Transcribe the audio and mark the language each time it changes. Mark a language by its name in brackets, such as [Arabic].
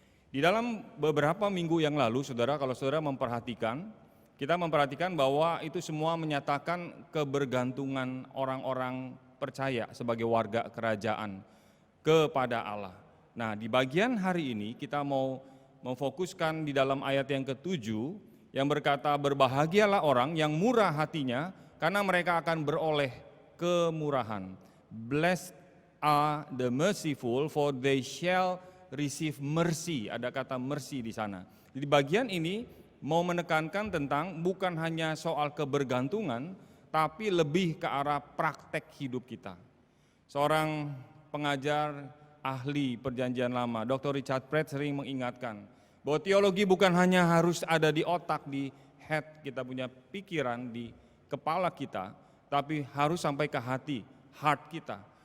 [Indonesian] Di dalam beberapa minggu yang lalu, saudara, kalau saudara memperhatikan, kita memperhatikan bahwa itu semua menyatakan kebergantungan orang-orang percaya sebagai warga kerajaan kepada Allah. Nah, di bagian hari ini kita mau memfokuskan di dalam ayat yang ke-7 yang berkata, berbahagialah orang yang murah hatinya karena mereka akan beroleh kemurahan. [English] Blessed are the merciful for they shall receive mercy. [Indonesian] Ada kata mercy di sana. Di bagian ini mau menekankan tentang bukan hanya soal kebergantungan, tapi lebih ke arah praktek hidup kita. Seorang pengajar ahli perjanjian lama, Dr. Richard Pratt sering mengingatkan bahwa teologi bukan hanya harus ada di otak, di head, kita punya pikiran di kepala kita, tapi harus sampai ke hati, heart kita.